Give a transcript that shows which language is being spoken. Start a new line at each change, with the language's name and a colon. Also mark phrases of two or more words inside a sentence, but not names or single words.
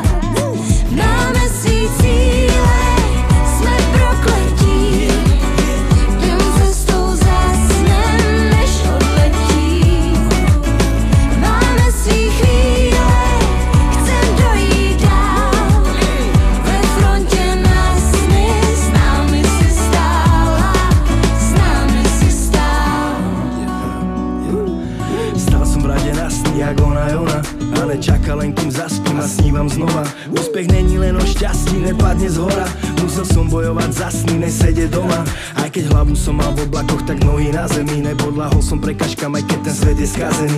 Czech: Máme svý cíle, jsme prokletí, jen cestou zasnem, než odletí. Máme svý chvíle, chcem dojít dál. Ve frontě na sny, s námi si stála, s námi si stál.
Slovak: Stál som rade na sny, jak ona je ona, ale čaká len kým zaspím a snívam znova. Úspech není len o šťastí, nepadne z hora. Musel som bojovať za sny, nesedieť doma. Aj keď hlavu som mal v oblakoch, tak nohy na zemi. Nepodľahol som prekažkám, aj keď ten svet je skazený.